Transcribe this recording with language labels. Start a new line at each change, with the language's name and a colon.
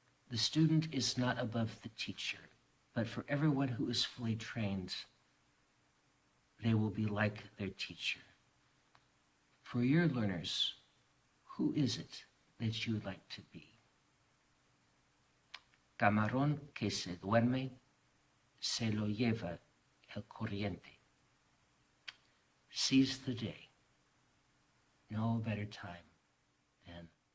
English: The student is not above the teacher, but for everyone who is fully trained, they will be like their teacher. For your learners, who is it that you would like to be?
Spanish: Camarón que se duerme, se lo lleva el corriente.
English: Seize the day. No better time than